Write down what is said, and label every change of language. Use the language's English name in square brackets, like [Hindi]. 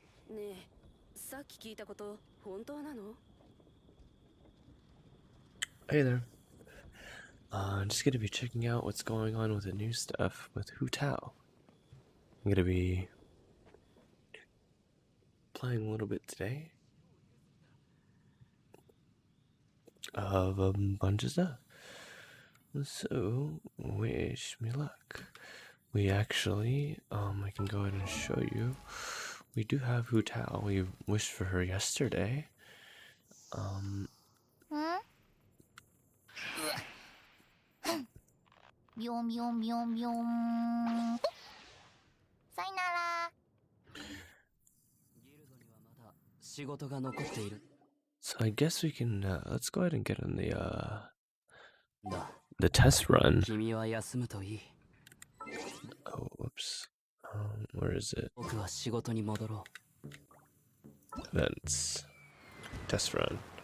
[Japanese] ねえ、さっき聞いたこと本当なの？ [English] Hey there. I'm just gonna be checking out what's going on with the new stuff with Hu Tao. I'm gonna be playing a little bit today of a bunch of stuff. So, wish me luck. We actually, I can go ahead and show you. We do have Hu Tao. We wished for her yesterday. [Japanese] ビョンビョンビョンビョン。さよなら。ギルドにはまだ仕事が残っている。 [English] So I guess we can, let's go ahead and get on [Japanese] だ。 [English] the test run. [Japanese] 君は休むといい。 [English] Oh, whoops. Where is it? [Japanese] 僕は仕事に戻ろう。 [English] Events. Test run.